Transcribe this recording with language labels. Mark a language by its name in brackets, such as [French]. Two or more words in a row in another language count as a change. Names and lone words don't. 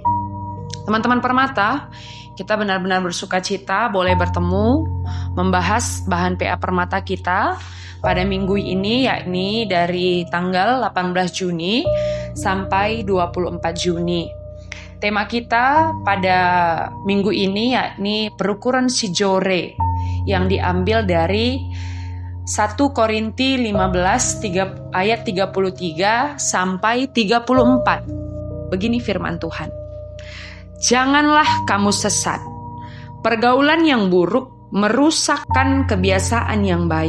[Indonesian] Teman-teman Permata, kita benar-benar bersuka cita boleh bertemu, membahas bahan PA Permata kita pada minggu ini, yakni dari tanggal 18 Juni sampai 24 Juni. Tema kita pada minggu ini yakni [Batak Karo] perukuran si jore [Indonesian] yang diambil dari 1 Korinti 15 ayat 33 sampai 34. Begini firman Tuhan. Janganlah kamu sesat. Pergaulan yang buruk merusakkan kebiasaan yang baik.